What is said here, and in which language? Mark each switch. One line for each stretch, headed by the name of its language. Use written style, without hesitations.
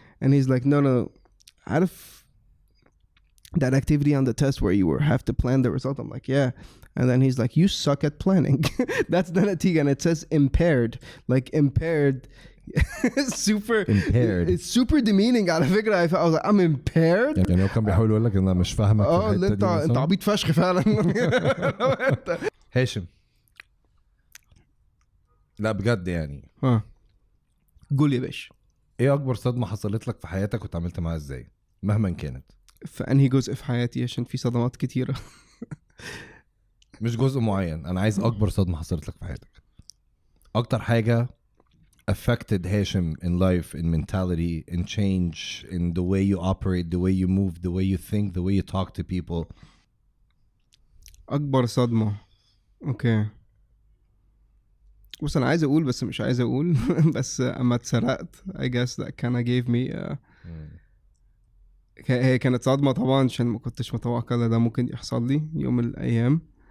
English: And he's like, no, out of that activity on the test where you have to plan the result, I'm like, yeah. And then he's like, you suck at planning. That's the natiga, and it says impaired. Like impaired. super impaired. It's super demeaning
Arabic: على فكرة.
English: I was like, I'm impaired.
Arabic: يعني هو كان بيحاول يقول لك ان انا مش فاهمك في الحتة دي. انت عبيط فشخ فعلا. هاشم، لا بجد يعني قول يا باشا، ايه اكبر صدمة حصلت لك في حياتك وتعاملت معاها ازاي مهما كانت؟ فأنهي جزء في حياتي؟ عشان في صدمات كتيرة. مش جزء معين، انا عايز اكبر صدمة حصلت لك في حياتك، اكتر حاجة
English: affected هاشم in life, in mentality, in change, in the way you operate, the way you move, the way you think, the way you talk to people.
Arabic: اكبر صدمة. اوكي بص، انا عايز اقول بس مش عايز اقول. بس اما اتسرقت
English: I guess that kinda gave me
Arabic: هي كانت صدمة طبعا، عشان ما كنتش متوقع ان ده ممكن يحصل لي يوم من الايام.